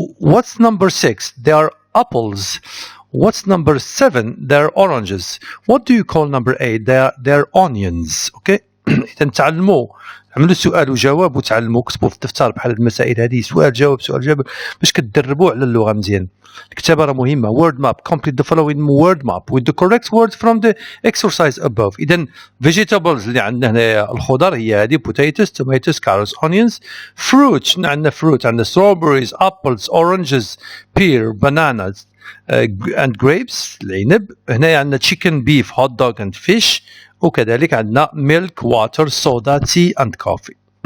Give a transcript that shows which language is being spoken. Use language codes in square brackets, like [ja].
[en] What's number 6؟ They are apples. What's number 7؟ They're oranges. What do you call number 8؟ They're onions. Okay. [ar] إذا تعلموا عملوا سؤال وجواب وتعلموا كتبوا في الدفتر بحال المسائل هذه سؤال جواب باش كتدربوا على اللغة مزيان. الكتابة راه مهمة. Word map. [en] Complete the following word map with the correct words from the exercise above. [ar] إذا vegetables اللي عندنا هنا الخضر هي هذه [en] potatoes, tomatoes, carrots, onions. Fruit [ar] شنو عندنا [en] fruit؟ عندنا strawberries, apples, oranges, pear, bananas and grapes العنب. [ar] هنا عندنا [en] chicken, beef, hot dog and fish. [ar] وكذلك عندنا [en] milk, water, soda, tea and coffee.